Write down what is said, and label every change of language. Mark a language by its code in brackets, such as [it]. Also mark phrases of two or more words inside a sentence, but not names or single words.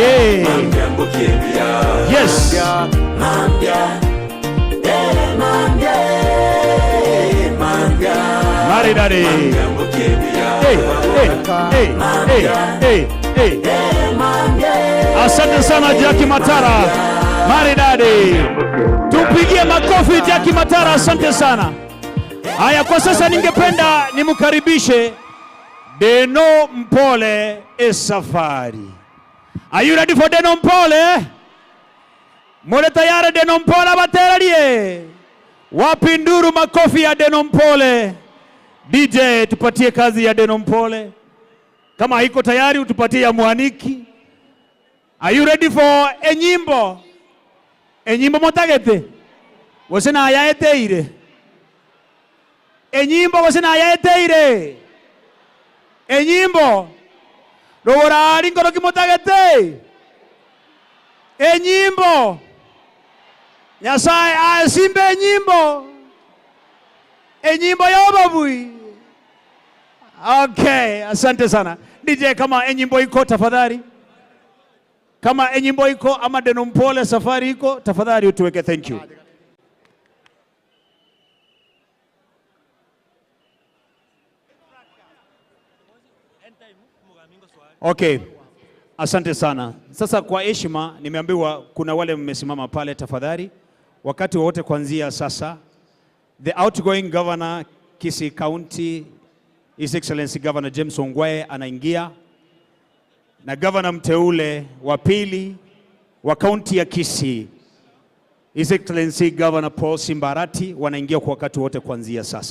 [guz] Mambia Mukibuya. [en] Yes. [guz] Mambia [sw] Maridadi. Asante sana Jackie Matara. Maridadi. Tumpigie makofi Jackie Matara, asante sana. Haya, kwa sasa ningependa nimkaribishe Deno Mpole Safari. [en] Are you ready for Deno Mpole? [guz] Mure tayari Deno Mpole bateralie? [sw] Wapi nduru makofi ya Deno Mpole? DJ tupatie kazi ya Deno Mpole. Kama haiko tayari utupatie ya Mwaniki. [en] Are you ready for enyimbo? [guz] Enyimbo motagete? Wasena ayaeteire. Enyimbo wasena ayaeteire. Enyimbo. Rogora ringoro kimotagete. Enyimbo. Nyasaye asimbe enyimbo. Enyimbo yobabui. [sw] Okay, asante sana. DJ kama enyimbo iko tafadhali. Kama enyimbo iko ama Deno Mpole Safari iko tafadhali utuweke. [en] Thank you. Okay. [sw] Asante sana. Sasa kwa heshima nimeambiwa kuna wale mmesimama pale, tafadhali wakati wote kuanzia sasa [en] the outgoing governor KISII County His Excellency Governor James Ongwae [sw] anaingia na governor mteule wa pili wa county ya KISII [en] His Excellency Governor Paul Simba Arati [sw] wanaingia kwa wakati wote kuanzia sasa.